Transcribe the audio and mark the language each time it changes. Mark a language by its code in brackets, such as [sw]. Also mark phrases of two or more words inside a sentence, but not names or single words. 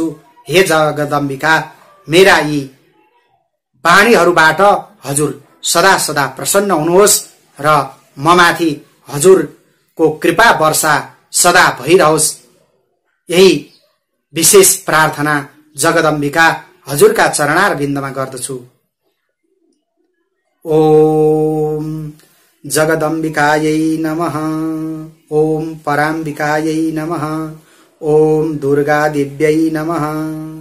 [ne] हे जगदम्बिका, मेरा यी वाणीहरूबाट हजुर सदा सदा प्रसन्न हुनुहोस् र ममाथि हजुरको कृपा वर्षा सदा भइरहोस्। यही विशेष प्रार्थना जगदम्बिका हजुरका चरणारविन्दमा गर्दछु। [sa] ओम जगदम्बिकायै नमः। ओम पराम्बिकायै नमः। ओम दुर्गादेव्यै नमः।